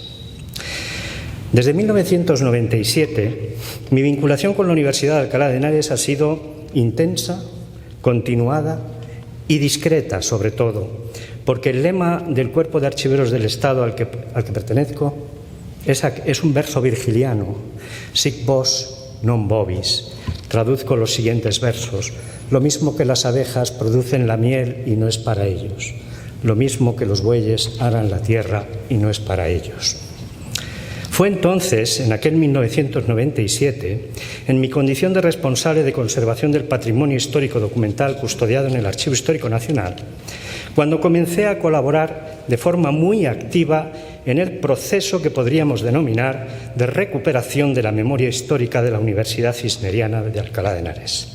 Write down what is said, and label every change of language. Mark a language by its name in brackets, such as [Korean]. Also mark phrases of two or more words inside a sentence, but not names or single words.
[Spanish] Desde 1997, mi vinculación con la Universidad de Alcalá de Henares ha sido intensa, continuada y discreta, sobre todo, porque el lema del Cuerpo de Archiveros del Estado al que pertenezco es un verso virgiliano, [Latin] sic vos non vobis. [Spanish] Traduzco los siguientes versos: lo mismo que las abejas producen la miel y no es para ellos, lo mismo que los bueyes aran la tierra y no es para ellos. Fue entonces, en aquel 1997, en mi condición de responsable de conservación del patrimonio histórico documental custodiado en el Archivo Histórico Nacional, cuando comencé a colaborar de forma muy activa en el proceso que podríamos denominar de recuperación de la memoria histórica de la Universidad Cisneriana de Alcalá de Henares.